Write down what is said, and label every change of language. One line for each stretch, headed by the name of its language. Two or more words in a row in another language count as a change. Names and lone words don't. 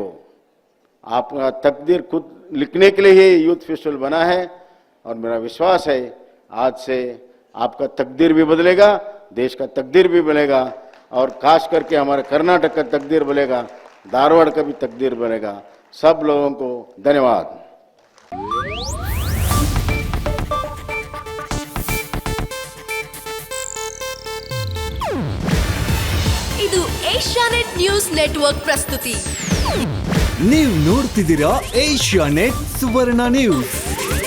Hindi: आपका तकदीर खुद लिखने के लिए ही यूथ फेस्टिवल बना है, और मेरा विश्वास है आज से आपका तकदीर भी बदलेगा, देश का तकदीर भी बदलेगा, और खास करके हमारे कर्नाटक का तकदीर बदलेगा, धारवाड़ का भी तकदीर बनेगा। सब लोगों को धन्यवाद।
Kannada: ಇದು ಏಷ್ಯಾನೆಟ್ ನ್ಯೂಸ್ ನೆಟ್ವರ್ಕ್ ಪ್ರಸ್ತುತಿ. ನೀವು ನೋಡ್ತಿದ್ದೀರಾ ಏಷ್ಯಾನೆಟ್ ಸುವರ್ಣ ನ್ಯೂಸ್.